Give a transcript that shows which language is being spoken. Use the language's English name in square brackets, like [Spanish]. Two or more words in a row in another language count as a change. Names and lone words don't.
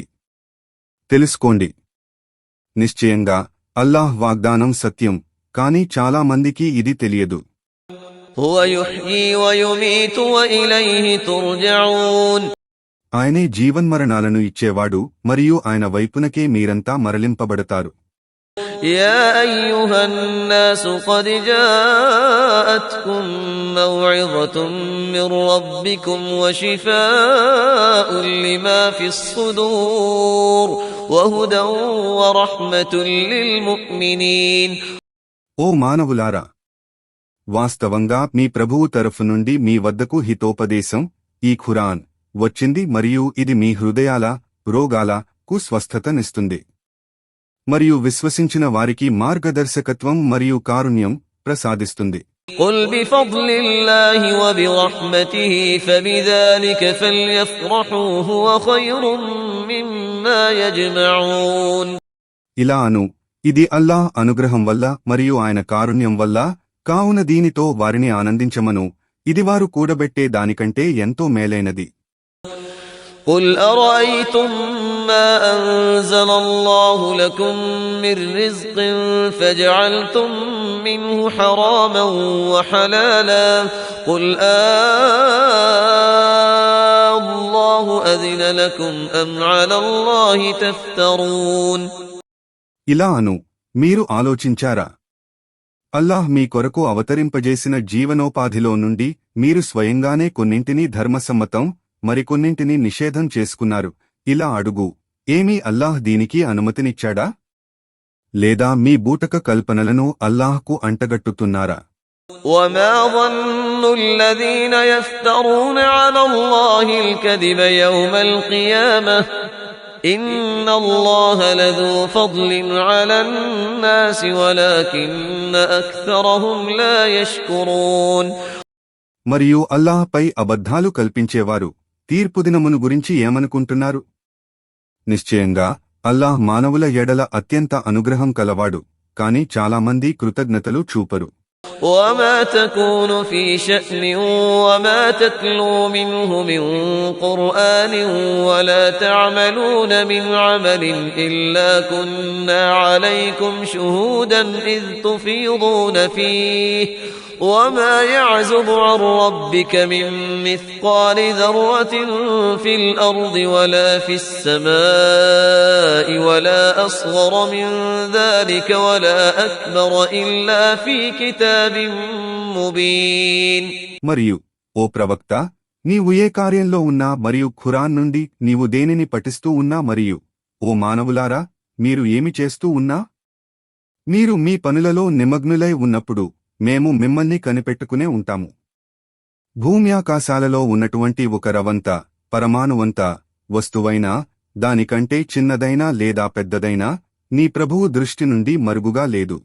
[Telugu] తెలుసుకోండి, నిశ్చయంగా అల్లాహ్ వాగ్దానం సత్యం, కాని చాలా మందికి ఇది తెలియదు. [Arabic] هو يحيي و يميت و إليه ترجعون. [Telugu] ఆయనే జీవన్మరణాలను ఇచ్చేవాడు మరియు ఆయన వైపునకే మీరంతా మరలింపబడతారు. [Arabic] يا أيها الناس قد جاءتكم موعظة من ربكم وشفاء لما في الصدور وهدى ورحمة للمؤمنين. [Telugu] ఓ మానవులారా, వాస్తవంగా మీ ప్రభువు తరఫు నుండి మీ వద్దకు హితోపదేశం ఈ ఖురాన్ వచ్చింది మరియు ఇది మీ హృదయాల రోగాలకు స్వస్థతనిస్తుంది. మరియు విశ్వసించిన వారికి మార్గదర్శకత్వం మరియు కారుణ్యం ప్రసాదిస్తుంది. [Arabic] قل بفضل الله وبرحمته فبذلك فليفرحوا هو خير مما يجمعون. [Telugu] ఇలా అను, ఇది అల్లాహ్ అనుగ్రహం వల్ల మరియు ఆయన కారుణ్యం వల్ల, కావున దీనితో వారిని ఆనందించమను, ఇది వారు కూడబెట్టే దానికంటే ఎంతో మేలైనది. [Arabic] قل أرأيتم ما أنزل الله لكم من رزق فجعلتم منه حراما وحلالا قل الله أذن لكم أم على الله تفترون. [Telugu] ఇలా అను, మీరు ఆలోచించారా? అల్లాహ్ మీ కొరకు అవతరింపజేసిన జీవనోపాధిలో నుండి మీరు స్వయంగానే కొన్నింటిని ధర్మసమ్మతం, మరికొన్నింటిని నిషేధం చేసుకున్నారు. ఇలా అడుగు, ఏమీ అల్లాహ్ దీనికి అనుమతినిచ్చాడా? లేదా మీ బూటక కల్పనలను అల్లాహ్కు అంటగట్టుతున్నారా? [Arabic] وما ظن الذين يفترون على الله الكذب يوم القيامة إن الله لذو فضل على الناس ولكن أكثرهم لا يشكرون. [Telugu] మరియు అల్లాహ్పై అబద్ధాలు కల్పించేవారు తీర్పుదినమును గురించి ఏమనుకుంటున్నారు? నిశ్చయంగా అల్లాహ్ మానవుల ఎడల అత్యంత అనుగ్రహం కలవాడు, కాని చాలామంది కృతజ్ఞతలు చూపరు. [Arabic] وما تكون في شأن وما تتلو منه من قرآن ولا تعملون من عمل إلا كنا عليكم شهودا إذ تفيضون فيه وما يعزب عن ربك من مثقال ذرة في الأرض ولا في السماء ولا أصغر من ذلك ولا أكبر إلا في كتاب مبين. [Telugu] మరియు ఓ ప్రవక్త, నీవు ఏ కార్యంలో ఉన్నా మరియు ఖురాన్ నుండి నీవు దేనిని పఠిస్తూ ఉన్నా మరియు ఓ మానవులారా, మీరు ఏమి చేస్తూ ఉన్నా, మీరు మీ పనులలో నిమగ్నులై ఉన్నప్పుడు మేము మిమ్మల్ని కనిపెట్టుకునే ఉంటాము. భూమ్యాకాశాలలో ఉన్నటువంటి ఒక రవంత, పరమాణువంత వస్తువైనా, దానికంటే చిన్నదైనా లేదా పెద్దదైనా నీ ప్రభువు దృష్టి నుండి మరుగుగా లేదు.